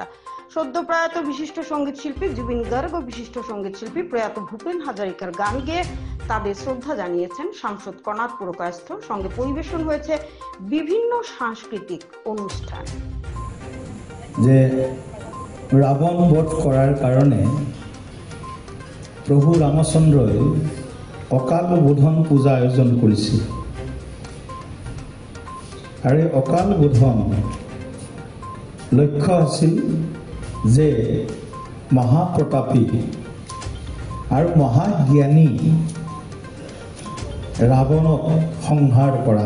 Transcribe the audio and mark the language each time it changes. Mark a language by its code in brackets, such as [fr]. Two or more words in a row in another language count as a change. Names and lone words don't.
[bn] সদ্য প্রয়াত বিশিষ্ট সঙ্গীত শিল্পী জুবিন গার্গ ও বিশিষ্ট সঙ্গীত শিল্পী প্রয়াত ভূপেন হাজারিকার গান গেয়ে তাদের শ্রদ্ধা জানিয়েছেন সাংসদ কনাথ পুরকায়স্থ। সঙ্গে পরিবেশন হয়েছে বিভিন্ন সাংস্কৃতিক অনুষ্ঠান। যে রাবণ বধ করার কারণে [as] প্ৰভু ৰামচন্দ্ৰই অকাল বোধন পূজা আয়োজন কৰিছিল আৰু অকাল বোধন লক্ষ্য আছিল যে মহাপ্ৰতাপী আৰু মহাজ্ঞানী ৰাৱণক সংহাৰ কৰা।